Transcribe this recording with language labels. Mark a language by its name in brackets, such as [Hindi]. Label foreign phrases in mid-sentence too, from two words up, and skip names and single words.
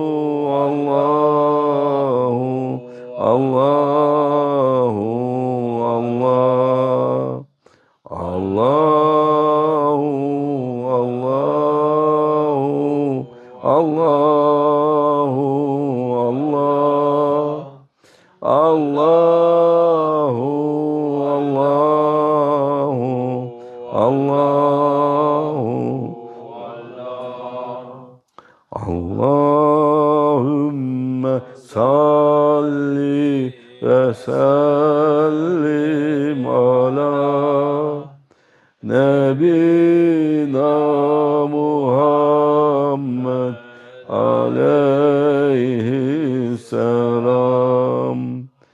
[Arabic] الله، الله، الله، الله، الله، الله، الله، الله، الله, اللهم صل وسلم على نبينا محمد عليه السلام.